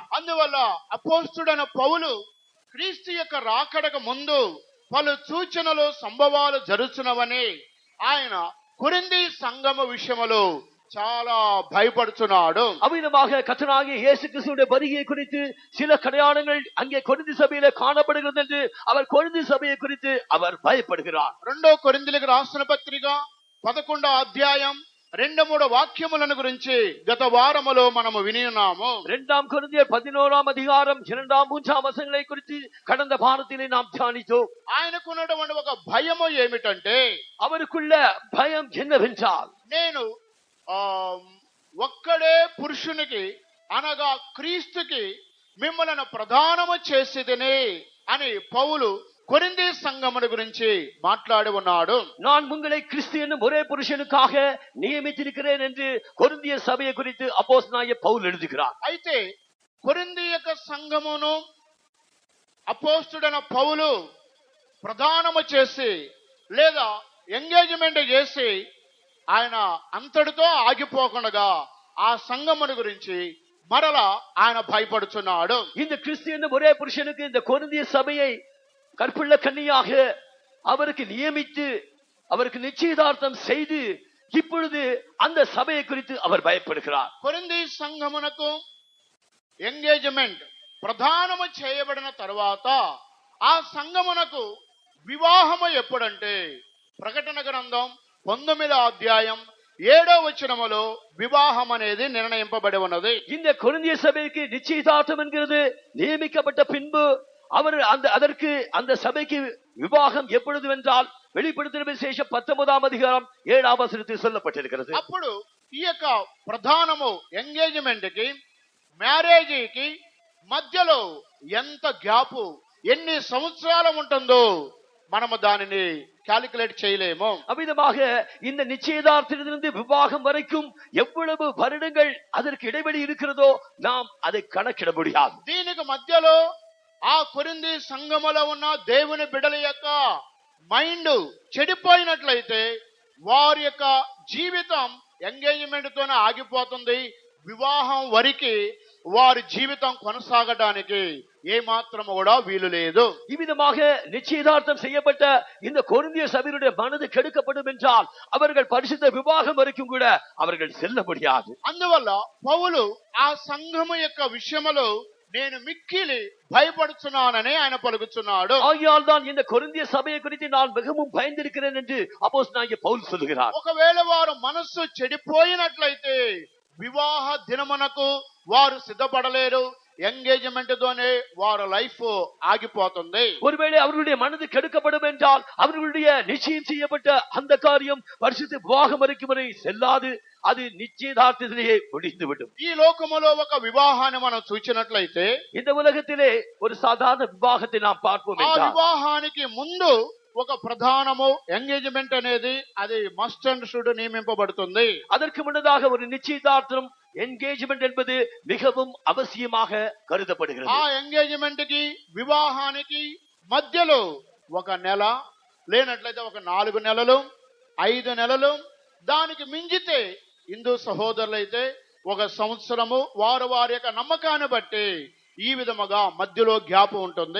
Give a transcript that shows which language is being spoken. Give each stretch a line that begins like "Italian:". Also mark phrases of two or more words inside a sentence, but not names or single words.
Telugu: అందువల్ల అపోస్తలుడైన పౌలు క్రీస్తు యొక్క రాకడకు ముందు పలు సూచనలు సంభవాలు జరుగుతున్నవని ఆయన కొరింథీ సంఘము విషయములో చాలా భయపడుతున్నాడు.
Tamil: அவ்விதமாக கர்த்தராகிய இயேசு கிறிஸ்துவின் வருகை குறித்து சில அடையாளங்கள் அங்கே கொரிந்தி சபையிலே காணப்படுகிறது என்று அவர் கொரிந்தி சபையை குறித்து அவர் பயப்படுகிறார்.
Telugu: 2 కొరింథీలకు రాసిన పత్రిక 11వ అధ్యాయం 2-3 వాక్యములను గురించి గత వారములో మనము విని ఉన్నాము.
Tamil: 2 கொரிந்தியர் 11ஆம் அதிகாரம் 2-3 வசனங்களை குறித்து கடந்த வாரத்திலே நாம் தியானித்தோம்.
Telugu: ఆయనకున్నటువంటి ఒక భయము ఏమిటంటే,
Tamil: அவருக்குள்ள பயம் என்னவென்றால்,
Telugu: నేను ఒక్కడే పురుషునికి అనగా క్రీస్తుకి మిమ్మల్ని ప్రధానము చేసేదని అని పౌలు కొరింథీ సంఘమును గురించి మాట్లాడి ఉన్నాడు.
Tamil: நான் உங்களை கிறிஸ்து என்னும் ஒரே புருஷனுக்காக நியமித்திருக்கிறேன் என்று கொரிந்திய சபையை குறித்து அப்போஸ்தலனாகிய பவுல் எழுதுகிறார்.
Telugu: అయితే కొరింథీ యొక్క సంఘమును అపోస్తలుడైన పౌలు ప్రధానము చేసి లేదా ఎంగేజ్మెంట్ చేసి ఆయన అంతటితో ఆగిపోకుండా ఆ సంఘమును గురించి మరలా ఆయన భయపడుచున్నాడు.
Tamil: இந்த கிறிஸ்து என்னும் ஒரே புருஷனுக்கு இந்த கொரிந்திய சபையை கற்புள்ள கன்னியாக அவருக்கு நியமித்து அவருக்கு நிச்சயதார்த்தம் செய்து இப்பொழுது அந்த சபையை குறித்து அவர் பயப்படுகிறார்.
Telugu: కొరింథీ సంఘమునకు ఎంగేజ్మెంట్ ప్రధానము చేయబడిన తర్వాత ఆ సంఘమునకు వివాహము ఎప్పుడంటే ప్రకటన గ్రంథం 19వ అధ్యాయం 7వ వచనములో వివాహం అనేది నిర్ణయింపబడి ఉన్నది.
Tamil: இந்த கொரிந்திய சபைக்கு நிச்சயதார்த்தம் என்கிறது நியமிக்கப்பட்ட பின்பு அவர் அதற்கு அந்த சபைக்கு விவாகம் எப்பொழுது என்றால் வெளிப்படுத்தின விசேஷம் 19ஆம் அதிகாரம் 7ஆம் வசனத்தில் சொல்லப்பட்டிருக்கிறது.
Telugu: అప్పుడు ఈ యొక్క ప్రధానము ఎంగేజ్మెంట్ కి మ్యారేజ్ కి మధ్యలో ఎంత గ్యాప్ ఎన్ని సంవత్సరాలు ఉంటుందో మనము దానిని కాలిక్యులేట్ చేయలేము.
Tamil: அவ்விதமாக இந்த நிச்சயதார்த்தத்திலிருந்து விவாகம் வரைக்கும் எவ்வளவு வருடங்கள் அதற்கு இடைவெளி இருக்கிறதோ நாம் அதை கணக்கிட முடியாது.
Telugu: దీనికి మధ్యలో ఆ కొరింథీ సంఘములో ఉన్న దేవుని బిడ్డల యొక్క మైండ్ చెడిపోయినట్లయితే వారి యొక్క జీవితం ఎంగేజ్మెంట్ తోనే ఆగిపోతుంది. వివాహం వరకు వారి జీవితం కొనసాగడానికి ఏమాత్రం కూడా వీలు లేదు.
Tamil: இவ்விதமாக நிச்சயதார்த்தம் செய்யப்பட்ட இந்த கொரிந்திய சபையுடைய மனது கெடுக்கப்படும் என்றால் அவர்கள் பரிசுத்த விவாகம் வரைக்கும் கூட அவர்கள் செல்ல முடியாது.
Telugu: అందువల్ల పౌలు ఆ సంఘము యొక్క విషయములో నేను మిక్కిలి భయపడుచున్నానని ఆయన పలుకుచున్నాడు.
Tamil: ஆகையால் தான் இந்த கொரிந்திய சபையை குறித்து நான் மிகவும் பயந்திருக்கிறேன் என்று அப்போஸ்தலனாகிய பவுல் சொல்கிறார்.
Telugu: ఒకవేళ వారు మనస్సు చెడిపోయినట్లయితే వివాహ దినమునకు వారు సిద్ధపడలేరు. ఎంగేజ్మెంట్ తోనే వారి లైఫ్ ఆగిపోతుంది.
Tamil: ஒருவேளை அவர்களுடைய மனது கெடுக்கப்படும் என்றால் அவர்களுடைய நிச்சயம் செய்யப்பட்ட அந்த காரியம் பரிசுத்த விவாகம் வரைக்கும் வரை செல்லாது, அது நிச்சயதார்த்தத்திலேயே முடிந்துவிடும்.
Telugu: ఈ లోకములో ఒక వివాహాన్ని మనం చూచినట్లయితే
Tamil: இந்த உலகத்திலே ஒரு சாதாரண விவாகத்தை நாம் பார்ப்போம் ఆ என்றால்
Telugu: వివాహానికి ముందు ఒక ప్రధానము ఎంగేజ్మెంట్ అనేది అది
English: must and should
Telugu: నియమింపబడుతుంది.
Tamil: அதற்கு முன்னதாக ஒரு நிச்சயதார்த்தம் என்கேஜ்மெண்ட் என்பது மிகவும் அவசியமாக கருதப்படுகிறது.
Telugu: ఆ ఎంగేజ్మెంట్ కి వివాహానికి మధ్యలో ఒక నెల లేనట్లయితే ఒక 4 నెలలు 5 నెలలు దానికి మించితే హిందూ సహోదరులైతే ఒక సంవత్సరము వారి యొక్క నమ్మకాన్ని బట్టి ఈ విధముగా మధ్యలో గ్యాప్ ఉంటుంది.